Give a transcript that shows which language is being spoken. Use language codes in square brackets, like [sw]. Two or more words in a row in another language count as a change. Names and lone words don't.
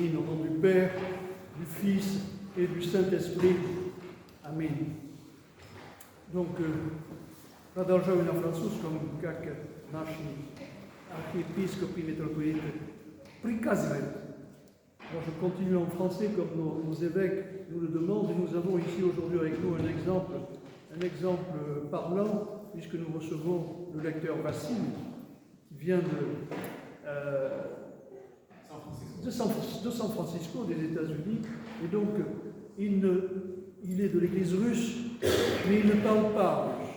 [fr] Au nom du Père, du Fils et du Saint-Esprit. [ru] Аминь. Donc, продолжаю на французском, как наши архиепископы и митрополиты приказывают. [fr] Alors, je continue en français comme nos évêques nous le demandent. Et nous avons ici aujourd'hui avec nous un exemple parlant, puisque nous recevons le lecteur Vassile, qui vient de San Francisco, des États-Unis, et donc il est de l'église russe, mais il ne parle pas russe.